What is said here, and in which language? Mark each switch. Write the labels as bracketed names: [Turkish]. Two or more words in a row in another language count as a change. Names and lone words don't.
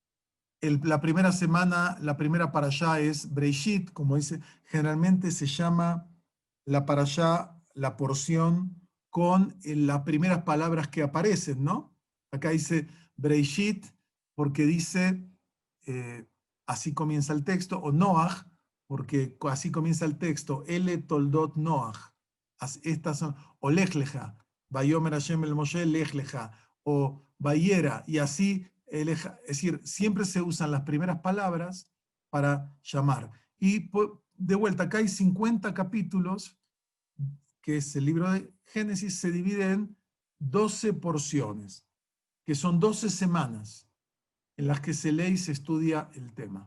[Spanish] La primera semana, la primera parashá es Breishit, como dice, generalmente se llama la parashá, la porción con las primeras palabras que aparecen, ¿no? Acá dice Breishit porque dice, eh, así comienza el texto, o Noach, porque así comienza el texto, [Hebrew] אלה תולדות נח. [Spanish] Estas son, o Lech Lecha, [Hebrew] ויאמר השם אל משה לך לך, [Spanish] o Vayera, y así, es decir, siempre se usan las primeras palabras para llamar. Y de vuelta, acá hay 50 capítulos, que es el libro de Génesis, se divide en 12 porciones, que son 12 semanas en las que se lee y se estudia el tema.